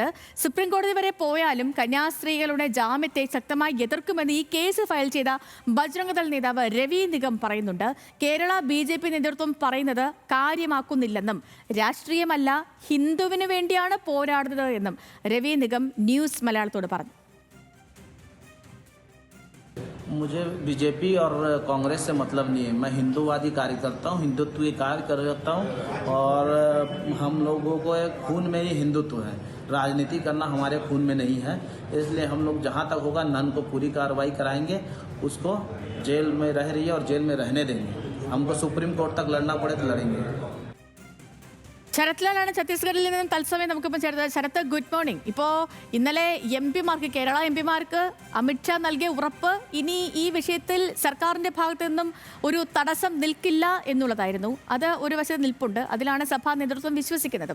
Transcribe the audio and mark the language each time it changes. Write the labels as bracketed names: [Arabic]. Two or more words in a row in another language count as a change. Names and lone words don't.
[Malayalam] സുപ്രീം കോടതി വരെ പോയാലും കന്യാസ്ത്രീകളുടെ ജാമ്യത്തെ ശക്തമായി എതിർക്കുമെന്ന് ഈ കേസ് ഫയൽ ചെയ്ത ബജ്രംഗദൾ നേതാവ് രവി നിഗം പറയുന്നുണ്ട്. കേരള BJP നേതൃത്വം പറയുന്നത് കാര്യമാക്കുന്നില്ലെന്നും രാഷ്ട്രീയമല്ല ഹിന്ദുവിന് വേണ്ടിയാണ് പോരാടുന്നത് എന്നും രവി നിഗം ന്യൂസ് മലയാളത്തോട് പറഞ്ഞു. [Hindi] मुझे बीजेपी और कांग्रेस से मतलब नहीं है. मैं हिंदूवादी कार्य करता हूँ, हिंदुत्व की कार्य करता हूँ और हम लोगों को खून में ही हिंदुत्व है. राजनीति करना हमारे खून में नहीं है. इसलिए हम लोग जहाँ तक होगा नन को पूरी कार्रवाई कराएंगे. उसको जेल में रह रही है और जेल में रहने देंगे. हमको सुप्रीम कोर्ट तक लड़ना पड़े तो लड़ेंगे. [Malayalam] ശരത്ലാലാണ് ഛത്തീസ്ഗഡിൽ നിന്നും തത്സമയം നമുക്കിപ്പോൾ ചേർത്തത്. ശരത്ത്, [English] Good morning. [Malayalam] ഇപ്പോൾ ഇന്നലെ കേരള എംപിമാർക്ക് അമിത്ഷാ നൽകിയ ഉറപ്പ് ഇനി ഈ വിഷയത്തിൽ സർക്കാരിൻ്റെ ഭാഗത്തു നിന്നും ഒരു തടസ്സം നിൽക്കില്ല എന്നുള്ളതായിരുന്നു. അത് ഒരു വശത്ത് നിൽപ്പുണ്ട്. അതിലാണ് സഭാ നേതൃത്വം വിശ്വസിക്കുന്നതും.